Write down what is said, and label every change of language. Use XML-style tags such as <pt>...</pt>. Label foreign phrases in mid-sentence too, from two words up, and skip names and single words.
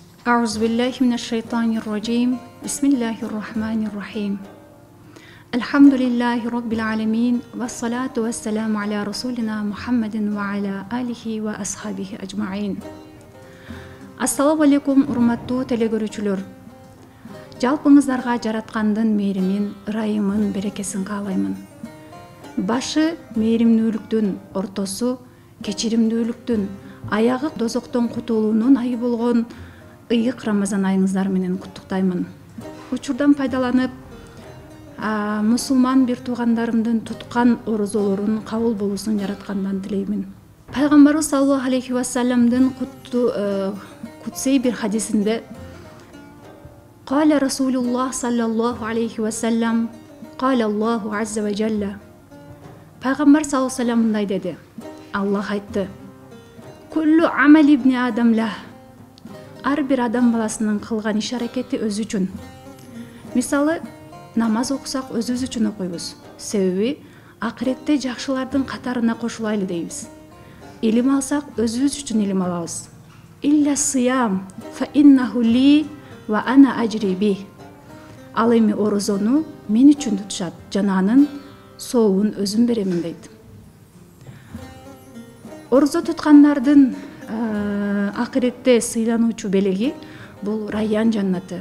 <ar>أعوذ بالله من الشيطان الرجيم بسم الله الرحمن الرحيم الحمد لله رب العالمين والصلاة والسلام على رسولنا محمد وعلى آله وأصحابه أجمعين. السلام عليكم,</ar> <ky>урматтуу телегөрүүчүлөр. Жалпыңыздарга жараткандын мээримин, ырайымын, берекесин каалаймын. Башы мээримдүүлүктүн, ортосу кечиримдүүлүктүн, аягы дозоктон кутулуунун айы болгон ыйык Рамазан айыңыздар менен куттуктаймын. Учурдан пайдаланып, мусулман бир туугандарымдын туткан орозолорун кабыл болуусун жараткандан тилеймин. Пайгамбарыбыз</ky> <ar>صلى الله عليه وسلم</ar> <ky>кутсей бир хадисинде</ky> <ar>قال رسول الله صلى الله عليه وسلم قال الله عز وجل</ar> <ky>Пайгамбар</ky> <ar>صلى الله عليه وسلم</ar> <ky>мындай деди. Аллах айтты:</ky> <ar>كل عمل ابن آدم له.</ar> <ky>Ар бир адам баласынын кылган иш аракети өзү үчүн. Мисалы, намаз окусак өзүбүз үчүн окуйбуз. Себеби акыретте жакшылардын катарына кошулайлы дейбиз. Илим алсак өзүбүз үчүн илим алабыз.</ky> <ar>إلا الصيام فإنه لي وأنا أجزي به.</ar> <ky>Ал эми орозону мен үчүн тутушат, жана анын сообун өзүм беремин дейт. Орозо туткандардын акыретте сыйлануучу белеги бул Райян жаннаты.</ky>